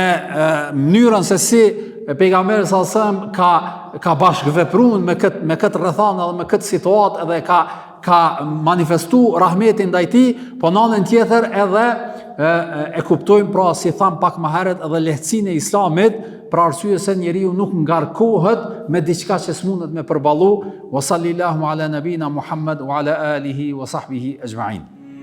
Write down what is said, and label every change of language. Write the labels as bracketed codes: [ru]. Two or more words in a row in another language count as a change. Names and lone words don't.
[sq] mënyrën se si pejgamberi [ar] صلى الله عليه وسلم [sq] ka bashkëvepruar me këtë rrethana dhe me këtë situatë, edhe ka manifestu rahmetin ndaj tij, po në anën tjetër edhe e kuptojmë, pra si tham pak më herët, edhe lehtësinë e Islamit, për arsye se njeriu nuk ngarkohet me diçka që s'mundet me përballu. [ar] وصلى الله على نبينا محمد وعلى آله وصحبه أجمعين.